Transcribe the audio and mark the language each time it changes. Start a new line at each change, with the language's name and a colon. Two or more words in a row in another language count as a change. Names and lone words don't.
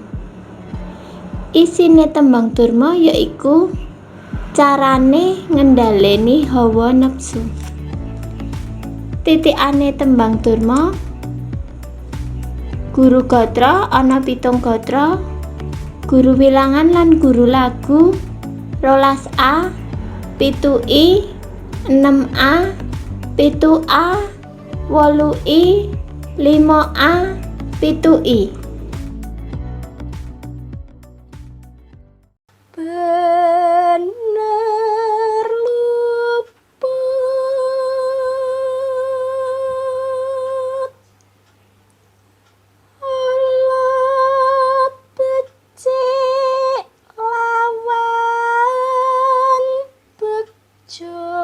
Javanese: Isine tembang Durma yaiku carane ngendhaleni hawa nepsu. Titikane tembang Durma, guru gatra ana 7 gatra, guru wilangan lan guru lagu 12A, 7I, 6A, 7A, 8I, 5A, 7I. Bener luput ala becik lawan bejo